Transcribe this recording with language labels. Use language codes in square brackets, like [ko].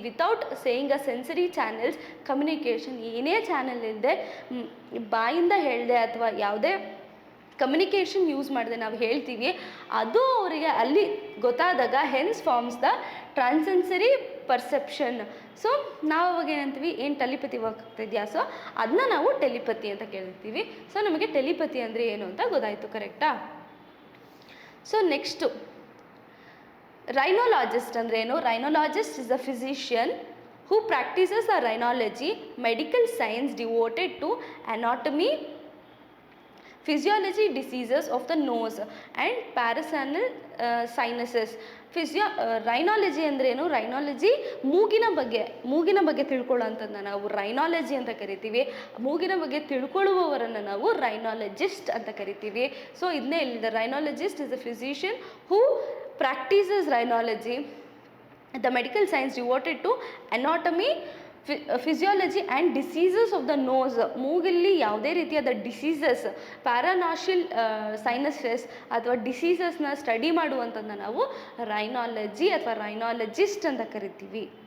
[en] without saying a sensory channels communication, [kn] ಏನೇ channel ಇಲ್ಲದೆ ಬಾಯಿಂದ ಹೇಳಿದೆ ಅಥವಾ ಯಾವುದೇ ಕಮ್ಯುನಿಕೇಷನ್ ಯೂಸ್ ಮಾಡಿದೆ ನಾವು ಹೇಳ್ತೀವಿ, ಅದು ಅವರಿಗೆ ಅಲ್ಲಿ ಗೊತ್ತಾದಾಗ [en] Hence forms the transensory perception. [kn] So ನಾವು ಅವಾಗ ಏನಂತೀವಿ, ಏನು ಟೆಲಿಪತಿ ವರ್ಕ್ ಆಗ್ತಾಯಿದೆಯಾ? ಸೊ ಅದನ್ನ ನಾವು ಟೆಲಿಪತಿ ಅಂತ ಕೇಳ್ತೀವಿ. ಸೊ ನಮಗೆ ಟೆಲಿಪತಿ ಅಂದರೆ ಏನು ಅಂತ ಗೊತ್ತಾಯಿತು, ಕರೆಕ್ಟಾ? ಸೊ ನೆಕ್ಸ್ಟು ರೈನೋಲಾಜಿಸ್ಟ್ ಅಂದರೆ ಏನು? [en] Rhinologist is a physician who practices a rhinology, medical science devoted to anatomy, physiology, diseases of the nose and parasonal sinuses. [kn] ರೈನಾಲಜಿ ಅಂದ್ರೇನು? ರೈನಾಲಜಿ ಮೂಗಿನ ಬಗ್ಗೆ ತಿಳ್ಕೊಳ್ಳೋಂಥದ್ದನ್ನ ನಾವು ರೈನಾಲಜಿ ಅಂತ ಕರಿತೀವಿ. ಮೂಗಿನ ಬಗ್ಗೆ ತಿಳ್ಕೊಳ್ಳುವವರನ್ನು ನಾವು ರೈನಾಲಜಿಸ್ಟ್ ಅಂತ ಕರಿತೀವಿ. ಸೊ ಇದನ್ನೇ ಇಲ್ಲಿದೆ, [en] Rhinologist is a physician who practices rhinology, the medical science devoted to anatomy, physiology and diseases of the nose. [kn] ಮೂಗಲ್ಲಿ ಯಾವುದೇ ರೀತಿಯಾದ ಡಿಸೀಸಸ್, ಪ್ಯಾರಾನಾಷಿಯಲ್ ಸೈನಸಸ್ ಅಥವಾ ಡಿಸೀಸಸ್ನ ಸ್ಟಡಿ ಮಾಡುವಂಥದ್ದನ್ನ ನಾವು ರೈನಾಲಜಿ ಅಥವಾ ರೈನಾಲಜಿಸ್ಟ್ ಅಂತ ಕರಿತೀವಿ.